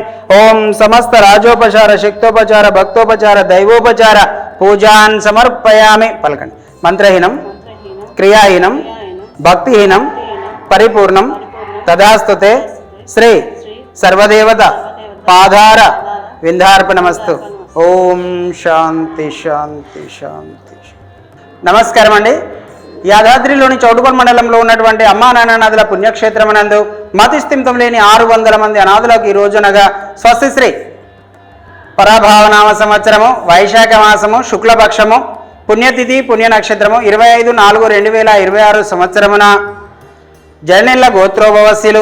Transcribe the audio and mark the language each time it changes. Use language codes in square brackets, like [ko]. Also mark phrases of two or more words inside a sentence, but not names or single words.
[sa] ओम समस्त राजोपचार शक्तोपचार भक्तोपचार दैवोपचार पूजान् समर्पयामि. पलकंడి. मंत्रहीनं क्रियाहीनं भक्तिहीनं परिपूर्णं तदास्तुते श्री सर्वदेवता पादार विंधार्पणमस्तु. ओम शांति शांति शांति. [te] నమస్కారం అండి. యాదాద్రిలోని చౌటుపల్ మండలంలో ఉన్నటువంటి అమ్మా నాన్న నదుల పుణ్యక్షేత్రమనందు మతిస్థిమితం లేని 600 మంది అనాథులకు ఈ రోజునగా స్వస్తిశ్రీ పరాభావనామ సంవత్సరము వైశాఖ మాసము శుక్లపక్షము పుణ్యతిథి పుణ్య నక్షత్రము 25/4/2026 సంవత్సరమున జనెల్ల గోత్రోభవస్యులు